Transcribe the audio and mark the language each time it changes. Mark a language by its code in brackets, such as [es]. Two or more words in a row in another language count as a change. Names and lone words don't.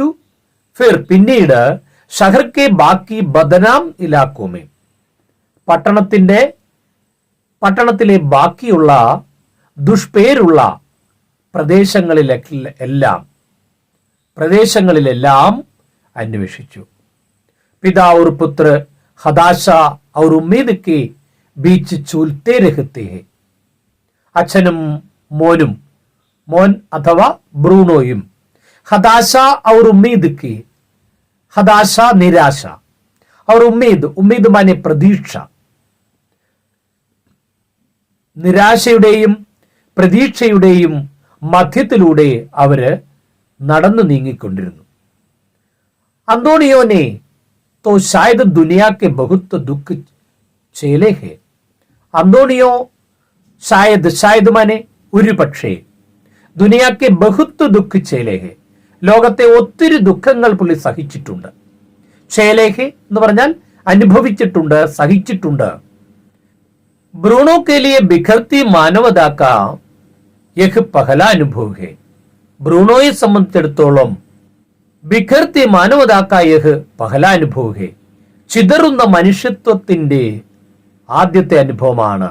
[ml] ഫിർ പിന്നീട് [hi] शहर के बाकी बदनाम इलाकों में, [ml] പട്ടണത്തിലെ ബാക്കിയുള്ള ദുഷ്പേരുള്ള പ്രദേശങ്ങളിലെല്ലാം അന്വേഷിച്ചു. [hi] पिता और पुत्र हदाशा और उम्मीद के बीच झूलते रहते हैं. [ml] അച്ഛനും മോനും, മോൻ അഥവാ ബ്രൂണോയും, [hi] हताशा और उम्मीद की, [ml] ഹദാശ നിരാശ, [hi] और उम्मीद माने [ml] പ്രതീക്ഷ, നിരാശയുടെയും പ്രതീക്ഷയുടെയും മധ്യത്തിലൂടെ അവര് നടന്നു നീങ്ങിക്കൊണ്ടിരുന്നു. [hi] അന്തോണിയോനെ तो शायद दुनिया के बहुत दुख झेले हैं. [ml] അന്തോണിയോ [hi] शायद माने [ml] ഒരു പക്ഷേ, [hi] दुनिया के बहुत दुख झेले हैं, [ml] ലോകത്തെ ഒത്തിരി ദുഃഖങ്ങൾ പുള്ളി സഹിച്ചിട്ടുണ്ട്. ചേലേഹെ എന്ന് പറഞ്ഞാൽ അനുഭവിച്ചിട്ടുണ്ട്, സഹിച്ചിട്ടുണ്ട്. [hi] ब्रूनो के लिए बिखरती मानवता का यह पहला अनुभव है, [ml] ബ്രൂണോയെ സംബന്ധിച്ചിടത്തോളം [hi] बिखरती मानवता का यह पहला अनुभव है, [ml] ചിതറുന്ന മനുഷ്യത്വത്തിന്റെ ആദ്യത്തെ അനുഭവമാണ്.